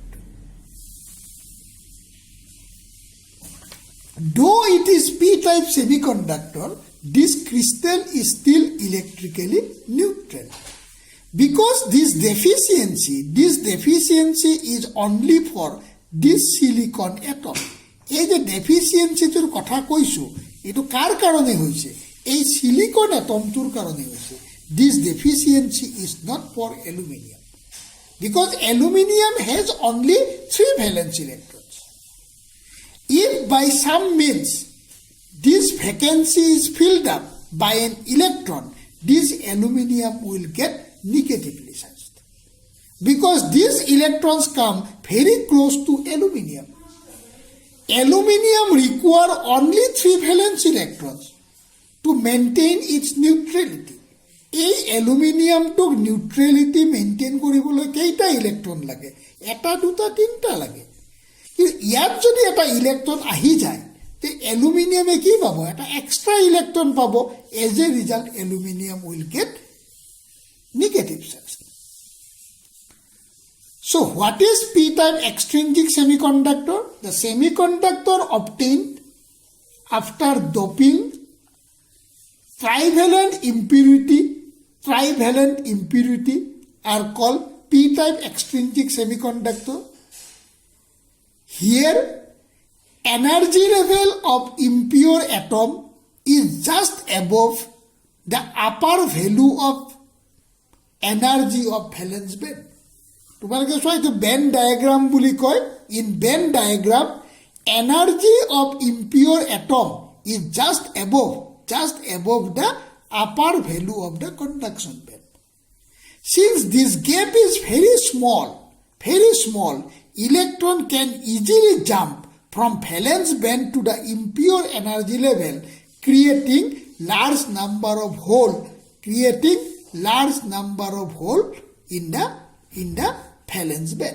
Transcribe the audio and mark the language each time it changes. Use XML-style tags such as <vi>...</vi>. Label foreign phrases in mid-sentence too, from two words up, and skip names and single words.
<en>Though it is p-type semiconductor, this crystal is still electrically neutral. Because this deficiency is only for this silicon atom.</en> <as>এই যে ডেফিসিয়েন্সিটোৰ কথা কৈছো এটো কাৰ কাৰণে হৈছে এই সিলিকন এটমটোৰ কাৰণে হৈছে</as> <en>this deficiency is not for aluminium because aluminium has only 3 valence electrons. If by some means this vacancy is filled up by an electron, this aluminium will get negatively charged because these electrons come very close to aluminium. Aluminium requires only 3 valence electrons to maintain its neutrality.</en> <as>এই অ্যালুমিনিয়ামটোক</as> <en>neutrality maintain</en> <as>কৰিবলৈ কেইটা ইলেক্ট্ৰন লাগে এটা দুটা তিনটা লাগে কিন্তু ইয়াত যদি এটা ইলেক্ট্ৰন আহি যায় তে অ্যালুমিনিয়ামে কি পাব এটা</as> <en>extra electron</en> <as>পাব</as> <en>as a result aluminium will get negative charge. So what is p-type extrinsic semiconductor? The semiconductor obtained after doping trivalent impurity are called p-type extrinsic semiconductor. Here energy level of impure atom is just above the upper value of energy of valence band.</en> <as>তোমালোকে চোৱা এইটো</as> <en>band diagram</en> <as>বুলি কয়.</as> <en>in band diagram energy of impure atom is just above the upper value of the conduction band. Since this gap is very small, electron can easily jump from valence band to the impure energy level, creating large number of hole creating large number of holes in the valence band.</en>